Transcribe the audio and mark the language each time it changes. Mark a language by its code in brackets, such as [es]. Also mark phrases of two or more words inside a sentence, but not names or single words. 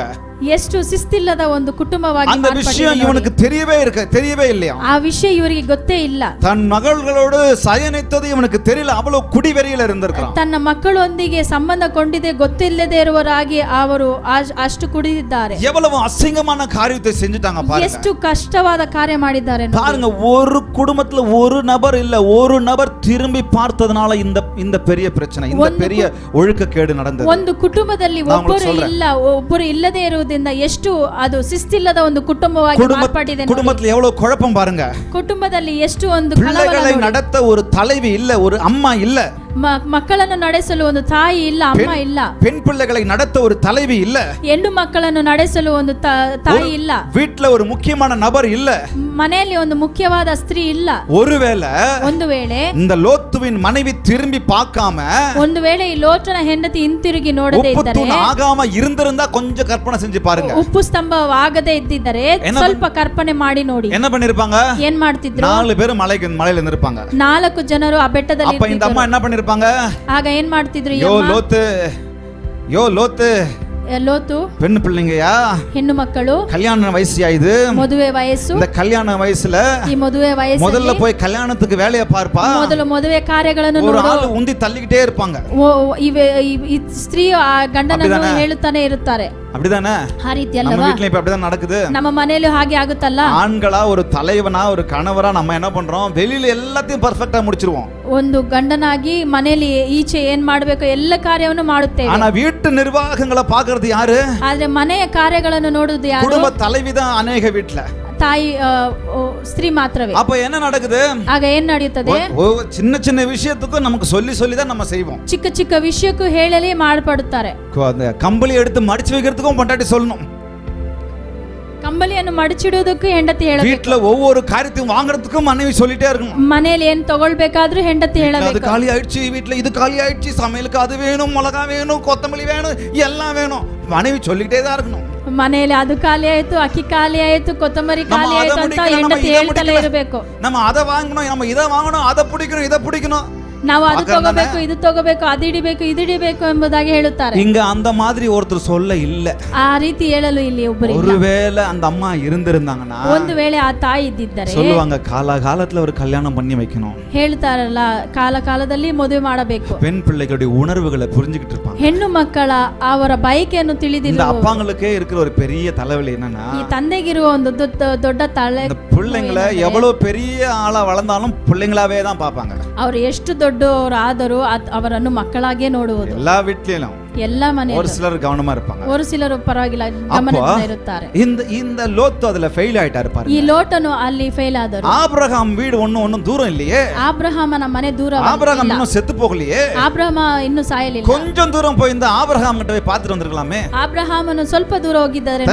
[kn] ಎಷ್ಟು ಶಿಸ್ತಿಲ್ಲದ ಒಂದು ಕುಟುಂಬವಾಗಿ [ta] அந்த விஷயம் இவனுக்கு தெரியவே இல்லையா? [kn] ಆ ವಿಷಯ ಇವರಿಗೆ ಗೊತ್ತೇ ಇಲ್ಲ. [ta] தன் மகளோடு சயனித்தது இவனுக்கு தெரியல. அவ்வளவு குடிவெறியில இருந்திருக்கான். [kn] ತನ್ನ ಮಕ್ಕಳೊಂದಿಗೆ ಸಂಬಂಧಕೊಂಡಿದೆ ಗೊತ್ತಿಲ್ಲದೆ ಇರುವವರಾಗಿ ಅವರು ಅಷ್ಟು ಕುಡಿದಿದ್ದಾರೆ. [ta] எவ்வளவு அசிங்கமான காரியத்தை செஞ்சுட்டாங்க பாருங்க. [kn] ಎಷ್ಟು ಕಷ್ಟವಾದ ಕಾರ್ಯ ಮಾಡಿದ್ದಾರೆ [ta] பாருங்க. ஒரு குடும்பத்துல ஒரு நபர் இல்ல, ஒரு நபர் திரும்பி பார்த்ததனால இந்த பெரிய பிரச்சனை, இந்த பெரிய ஒழுக்கக்கேடு நடந்தது. [kn] ಒಂದು ಕುಟುಂಬದಲ್ಲಿ ಒಬ್ಬರು ಇಲ್ಲದೆ ಇರುವುದರಿಂದ ಎಷ್ಟು ಅದು ಶಿಸ್ತಿಲ್ಲದ ಒಂದು ಕುಟುಂಬವಾಗಿ ಮಾರ್ಪಟ್ಟಿದೆ. [ta] குடும்பத்துல எவ்வளவு குழப்பம் பாருங்க. [kn] ಕುಟುಂಬದಲ್ಲಿ ಎಷ್ಟು ಒಂದು [ta] பிள்ளைகளை நடத்த ஒரு தலைவி இல்ல, ஒரு அம்மா இல்ல. [kn] ಮಕ್ಕಳನ್ನು ನಡೆಸಲು ಒಂದು ತಾಯಿ ಇಲ್ಲ, ಅಮ್ಮ ಇಲ್ಲ. [ta] பெண் பிள்ளைகளை நடத்த ஒரு தலைவி இல்ல. [kn] ಹೆಣ್ಣು ಮಕ್ಕಳನ್ನು ನಡೆಸಲು ಒಂದು ತಾಯಿ ಇಲ್ಲ. [ta] வீட்ல ஒரு முக்கியமான நபர் இல்ல. [kn] ಮನೆಯಲ್ಲಿ ಒಂದು ಮುಖ್ಯವಾದ ಸ್ತ್ರೀ ಇಲ್ಲ. ಒಂದು ವೇಳೆ [ta] இந்த லோத்துவின் மனைவி திரும்பி பார்க்காம, [kn] ಒಂದು ವೇಳೆ ಈ ಲೋಟನ ಹೆಂಡತಿ ಹಿಂತಿರುಗಿ ನೋಡದೇ ಇದ್ದರೆ, [ta] ஆகாம இருந்திருந்தா கொஞ்சம் கற்பனை செஞ்சு பாருங்க. [kn] ಉಪ್ಪು ಸ್ತಂಭವಾಗದೇ ಇದ್ದಿದ್ದರೆ ಸ್ವಲ್ಪ ಕಲ್ಪನೆ ಮಾಡಿ ನೋಡಿ. [ta] என்ன பண்ணிருப்பாங்க? [kn] ಏನ್ ಮಾಡ್ತಿದ್ರು? [ta] 4 பேர் ಮலையில இருந்திருப்பாங்க. [kn] 4 ಜನರು ಆ ಬೆಟ್ಟದಲ್ಲಿ [ta] அப்ப இந்த அம்மா என்ன பண்ணிருப்பாங்க? [kn] ಆಗ ಏನ್ ಮಾಡ್ತಿದ್ರು? [ta] யோ லோத்து [kn] ಲೋತು [ta] பெண் பிள்ளைங்கயா, [kn] ಹೆಣ್ಣು ಮಕ್ಕಳು, [ta] கல்யாண வயசுயா இது, [kn] ಮದುವೆ ವಯಸ್ಸು. [ta] இந்த கல்யாண வயசுல [kn] ಈ ಮದುವೆ ವಯಸ್ಸು [ta] முதல்ல போய் கல்யாணத்துக்கு வேலைய பார்ப்பா. [kn] ಮೊದಲು ಮದುವೆ ಕಾರ್ಯಗಳನ್ನು [ta] ஒரு ஆளு உந்தி தள்ளிக்கிட்டே இருப்பாங்க. [kn] ಈ ಸ್ತ್ರೀ ಆ ಗಂಡನನ್ನು ಹೇಳುತ್ತಾನೆ ಇರುತ್ತಾರೆ. [ta] அப்படிதானே? [kn] ಆ ರೀತಿ [ta] நம்ம [kn] ಅಲ್ಲವಾ? [ta] வீட்லயும் இப்ப அப்படிதான் நடக்குது. [kn] ನಮ್ಮ ಮನೆಯಲ್ಲೂ ಹಾಗೆ ಆಗುತ್ತಲ್ಲ. [ta] ஆண்களா ஒரு தலைவனா ஒரு கணவரா நம்ம என்ன பண்றோம், வெளியில எல்லாத்தையும் ಪರ್ಫೆಕ್ಟಾ முடிச்சிருவோம். [kn] ಒಂದು ಗಂಡನಾಗಿ ಮನೆಯಲ್ಲಿ ಈಚೆ ಏನ್ ಮಾಡ್ಬೇಕು ಎಲ್ಲ ಕಾರ್ಯವನ್ನು ಮಾಡುತ್ತೇವೆ. [ta] ஆனா வீட்டு நிர்வாகங்களை பாக்குறது யாரு? [kn] ಆದ್ರೆ ಮನೆಯ ಕಾರ್ಯಗಳನ್ನು ನೋಡುವುದು ಯಾರು? [ta] குடும்ப தலைவிதான் ಅನೇಕ வீட்ல. [kn] ತಾಯಿ ಸ್ತ್ರೀ ಮಾತ್ರವೇ. [ta] அப்ப என்ன நடக்குது? [kn] ಆಗ ಏನ್ ನಡೆಯುತ್ತದೆ? [ta] சின்ன சின்ன விஷயத்துக்கும் நமக்கு சொல்லி சொல்லி தான் நம்ம செய்வோம். [kn] ಚಿಕ್ಕ ಚಿಕ್ಕ ವಿಷಯಕ್ಕೂ ಹೇಳಲೇ ಮಾಡ್ಪಡುತ್ತಾರೆ. [ta] அந்த கம்பளி எடுத்து மடிச்சு வைக்கிறதுக்கும் பொண்டாட்டி சொல்லணும். [kn] ಕಂಬಳಿಯನ್ನು ಮಡಚಿಡುವುದಕ್ಕೂ ಹೆಂಡತಿ ಹೇಳಬೇಕು. [ta] வீட்ல ஒவ்வொரு காரியத்தையும் வாங்குறதுக்கும் மனைவி சொல்லிட்டே இருக்கணும். [kn] ಮನೆಯಲ್ಲಿ ಏನ್ ತಗೊಳ್ಬೇಕಾದ್ರೂ ಹೆಂಡತಿ ಹೇಳಬೇಕು. [ta] அது காலி ஆயிடுச்சு, வீட்ல இது காலி ஆயிடுச்சு, சமையலுக்கு அது வேணும், மிளகா வேணும், கொத்தமல்லி வேணும், எல்லாம் வேணும். மனைவி சொல்லிட்டே தான் இருக்கணும். [kn] ಮನೆಯಲ್ಲಿ ಅದು ಖಾಲಿ ಆಯ್ತು, ಅಕ್ಕಿ ಖಾಲಿ ಆಯ್ತು, ಕೊತ್ತಂಬರಿ ಖಾಲಿ ಆಯ್ತು ಅಂತ ಹೆಂಡತಿ ಹೇಳ್ತಲೇ ಇರಬೇಕು. [ta] நம்ம அதை வாங்கணும், நம்ம இதை வாங்கணும், அதை பிடிக்கணும், இதை பிடிக்கணும், [kn] ನಾವು ಅದು ತಗೋಬೇಕು, ಇದು ತಗೋಬೇಕು, ಅದು ಇಡಿಬೇಕು, ಇದು ಇಡಿಬೇಕು ಎಂಬುದಾಗಿ ಹೇಳುತ್ತಾರೆ. [ta] இங்க அந்த மாதிரி ஒருத்தர் சொல்ல இல்ல. [kn] ಆ ರೀತಿ ಹೇಳಲು ಇಲ್ಲಿ ಒಬ್ಬರು ಇಲ್ಲ. [ta] ஒருவேளை அந்த அம்மா இருந்திருந்தாங்கன்னா [kn] ಒಂದು ವೇಳೆ ಆ ತಾಯಿ ಇದ್ದಿದ್ದರೆ [ta] சொல்லுவாங்க, காலகாலத்துல ஒரு கல்யாணம் பண்ணி வைக்கணும். [kn] ಹೇಳ್ತಾರಲ್ಲ, ಕಾಲ ಕಾಲದಲ್ಲಿ ಮದುವೆ ಮಾಡಬೇಕು. [ta] பெண் பிள்ளைகளுடைய உணர்வுகளை புரிஞ்சுக்கிட்டு இருப்பாங்க. [kn] ಹೆಣ್ಣು ಮಕ್ಕಳ ಅವರ ಬಯಕೆಯನ್ನು [ta] இந்த [kn] ತಿಳಿದಿರುವ [ta] அப்பாங்களுக்கே இருக்கிற ஒரு பெரிய தலைவலி என்னன்னா, [kn] ಈ ತಂದೆಗಿರುವ ಒಂದು ದೊಡ್ಡ ತಲೆ, [ta] இந்த பிள்ளைங்களை எவ்வளவு பெரிய ஆளா வளர்ந்தாலும் பிள்ளைங்களாவே தான் பார்ப்பாங்க. [kn] ಅವರು ಎಷ್ಟು ದೊಡ್ಡವರಾದರೂ ಅವರನ್ನು ಮಕ್ಕಳಾಗೆ ನೋಡುವುದು. [ta] எல்லா வீட்லயும் [kn] ಎಲ್ಲ ಮನೆಯಲ್ಲೂ. [ta] ஒரு சிலர் கவனமா இருப்பாங்க. [kn] ஒரு சிಲರು ಪರವಾಗಿಲ್ಲ, ಗಮನದಿಂದ ಇರುತ್ತಾರೆ. [ta] இந்த லோத்து அதுல ஃபெயில் ஆயிட்டாரு பாருங்க. [kn] ಈ ಲೋಟನು ಅಲ್ಲಿ ಫೇಲ್ ಆದರು. [ta] ஆபிரகாம் வீடு ஒண்ணும் தூரம் இல்லையே. [kn] ಆಬ್ರಹಾಮನ ಮನೆ ದೂರ. [ta] ஆபிரகாம் இன்னும் செத்து போகலையே. [kn] ಆಬ್ರಹಾಮ ಇನ್ನೂ ಸಾಯಲಿಲ್ಲ. [ta] கொஞ்சம் தூரம் போய் இந்த ஆபிரகாம் கிட்ட போய் பார்த்துட்டு வந்திருக்கலாமே. [kn] ಆಬ್ರಹಾಮನು ಸ್ವಲ್ಪ ದೂರ ಹೋಗಿದ್ದಾರೆ.